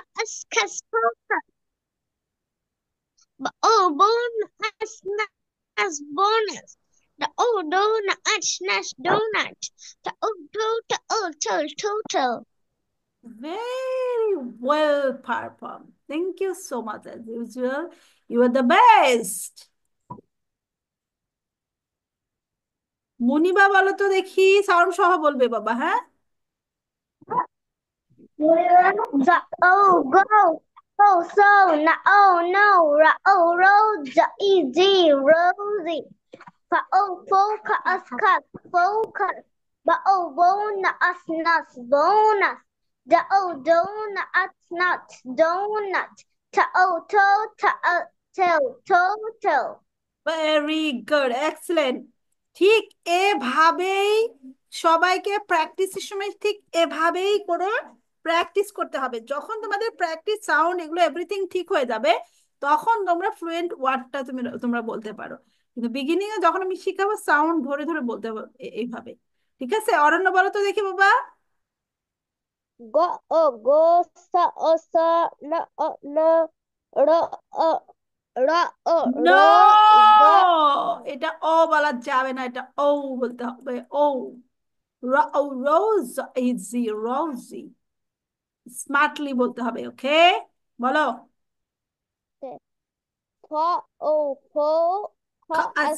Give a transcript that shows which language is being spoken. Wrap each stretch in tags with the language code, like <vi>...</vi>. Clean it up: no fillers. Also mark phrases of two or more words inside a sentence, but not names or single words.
<en>cas, focus. But oh, bonus, nas, bonus. The oh, donut, nash, donut. The oh, total. Very well performed. Thank you so much as usual. You are the best.</en> <bn>মুনিবা বলো তো দেখি, সাউন্ড সহ বলবে বাবা, হ্যাঁ?</bn> <en>The oh, go. Oh, so, na, oh, no, ra, oh, rose, easy, rosy. Fa, oh, focus, focus. Ba, oh, bonus, bonus. The, oh, donut, donut. Ta, oh, total. very good, excellent.</en> <bn>ঠিক এভাবেই সবাইকে প্র্যাকটিসের সময় ঠিক এভাবেই করে প্র্যাকটিস করতে হবে। যখন তোমাদের প্র্যাকটিস সাউন্ড এগুলো এভরিথিং ঠিক হয়ে যাবে, তখন তোমরা</bn> <en>fluent wordটা</en> <bn>তোমরা বলতে পারো। কিন্তু বিগিনিং এ যখন আমি শিখাবো, সাউন্ড ধরে ধরে বলতে হবে এইভাবে। ঠিক আছে, অরণ্য বলো তো দেখি বাবা।</bn> <en>Go, oh, oh, sa, la, la, ra, ra, নো, go.</en> <bn>এটা ও বলা যাবে না, এটা ও বলতে হবে।</bn> <en>oh, rose, easy, rosy.</en> <bn>স্মার্টলি বলতে হবে, ওকে? বলো।</bn> <en>Fo, oh, খাস,</en>